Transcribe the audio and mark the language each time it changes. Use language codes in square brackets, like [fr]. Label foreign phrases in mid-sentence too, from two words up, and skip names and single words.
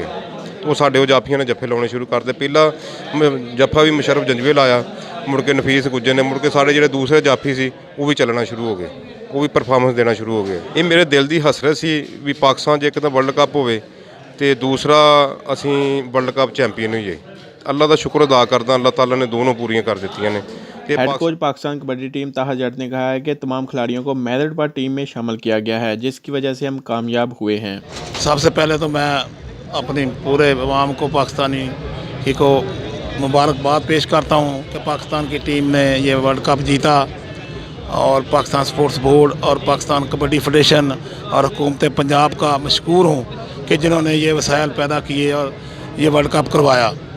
[pa] ਉਹ ਸਾਡੇ ਉਹ ਜਾਫੀਆਂ ਨੇ ਜੱਫੇ ਲਾਉਣੇ ਸ਼ੁਰੂ ਕਰਦੇ। ਪਹਿਲਾ ਜੱਫਾ ਵੀ ਮੁਸ਼ਰਫ ਜੰਜੂਏ ਲਾਇਆ, ਮੁੜ ਕੇ ਨਫੀਸ ਗੁੱਜਰ ਨੇ, ਮੁੜ ਕੇ ਸਾਡੇ ਜਿਹੜੇ ਦੂਸਰੇ ਜਾਫੀ ਸੀ ਉਹ ਵੀ ਚੱਲਣਾ ਸ਼ੁਰੂ ਹੋ ਗਏ, ਉਹ ਵੀ ਪਰਫਾਰਮੈਂਸ ਦੇਣਾ ਸ਼ੁਰੂ ਹੋ ਗਏ। ਇਹ ਮੇਰੇ ਦਿਲ ਦੀ ਹਸਰਤ ਸੀ ਵੀ ਪਾਕਿਸਤਾਨ 'ਚ ਇੱਕ ਤਾਂ ਵਰਲਡ ਕੱਪ ਹੋਵੇ ਤੇ ਦੂਸਰਾ ਅਸੀਂ ਵਰਲਡ ਕੱਪ ਚੈਂਪੀਅਨ ਹੋਈਏ। ਅੱਲਾ ਦਾ ਸ਼ੁਕਰ ਅਦਾ ਕਰਦਾ, ਅੱਲਾਹ ਤਾਲਾ ਨੇ ਦੋਨੋਂ ਪੂਰੀਆਂ ਕਰ ਦਿੱਤੀਆਂ ਨੇ। [ur] ہیڈ کوچ پاکستان کبڈی ٹیم طاہا جٹ نے کہا ہے کہ تمام کھلاڑیوں کو میرٹ پر ٹیم میں شامل کیا گیا ہے، جس کی وجہ سے ہم کامیاب ہوئے ہیں. سب سے پہلے تو میں اپنی پورے عوام کو، پاکستانی ہی کو مبارکباد پیش کرتا ہوں کہ پاکستان کی ٹیم نے یہ ورلڈ کپ جیتا، اور پاکستان سپورٹس بورڈ اور پاکستان کبڈی فیڈریشن اور حکومت پنجاب کا مشکور ہوں کہ جنہوں نے یہ وسائل پیدا کیے اور یہ ورلڈ کپ کروایا.